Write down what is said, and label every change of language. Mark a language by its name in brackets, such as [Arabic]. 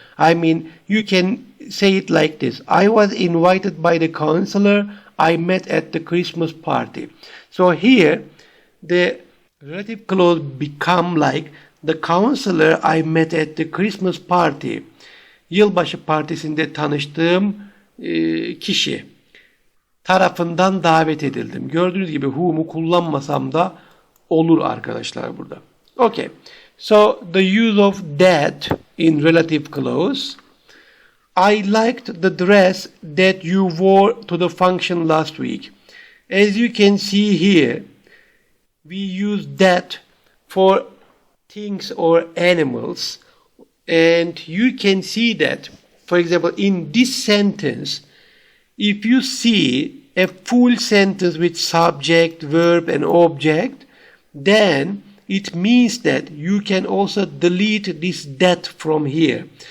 [English] I mean, you can say it like this. I was invited by the counselor I met at the Christmas party. So here, the relative clause become like the counselor I met at the Christmas party. [Turkish] Yılbaşı partisinde tanıştığım kişi tarafından davet edildim. Gördüğünüz gibi whom'u kullanmasam da olur arkadaşlar burada. [English] Okay. So the use of that in relative clause. I liked the dress that you wore to the function last week. As you can see here, we use that for things or animals, and you can see that, for example, in this sentence, if you see a full sentence with subject, verb, and object, then it means that you can also delete this that from here.